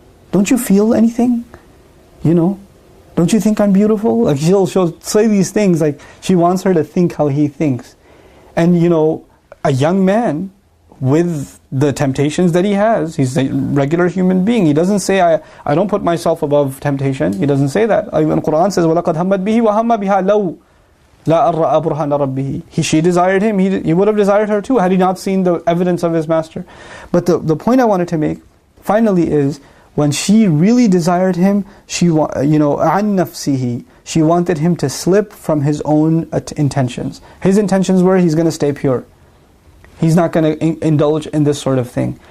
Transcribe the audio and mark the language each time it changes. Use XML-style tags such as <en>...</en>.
<en>Don't you feel anything? Don't you think I'm beautiful? Like she'll say these things, like she wants her to think how he thinks. And a young man with the temptations that he has, he's a regular human being. He doesn't say, I don't put myself above temptation. He doesn't say that.</en> <ar>Even Qur'an says, وَلَقَدْ هَمَّتْ بِهِ وَهَمَّ بِهَا لَوْ لَا أَرَّأَ بُرْهَانَ رَبِّهِ.</ar> <en>She desired him, he would have desired her too had he not seen the evidence of his master. But the point I wanted to make finally is, when she really desired him,</en> <ar>عَنْ نَفْسِهِ,</ar> <en>she wanted him to slip from his own intentions. His intentions were, he's going to stay pure. He's not going to indulge in this sort of thing.</en>